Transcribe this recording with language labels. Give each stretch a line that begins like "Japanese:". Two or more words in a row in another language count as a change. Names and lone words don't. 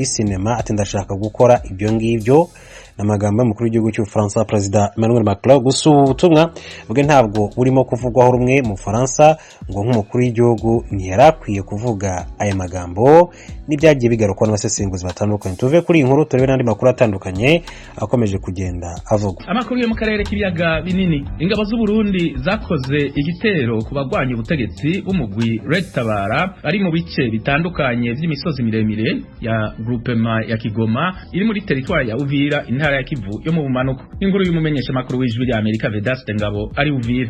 Kinyarwanda: Ati ndashaka gukora ibyo ngibyo n'amagambo y'umukuru w'igihugu cy'Ubufaransa Perezida Emmanuel Macron. Gusa ubutumwa bwe ntabwo burimo kuvugwaho rumwe mu Bufaransa, ngo nk'umukuru w'igihugu ntiyarakwiye kuvuga aya magambo, n'ibyagiye bigarukwa n'abasesenguzi batandukanye. Tuve kuri iyi nkuru turebe n'andi makuru atandukanye akomeje kugenda avugwa. Amakuru yo mu karere k'ibiyaga binini. Ingabo z'u Burundi zakoze igitero ku bagwanya ubutegetsi b'umugwi Red Tabara ari mu bice bitandukanye by'imisozi miremire ya groupement ya Kigoma iri muri territoire ya Uvira, intara ya Kivu yo mu bumanuko. Inkuru y'umumenyesha makuru w'ijwi rya Amerika Vedaste Ngabo ari Uvira.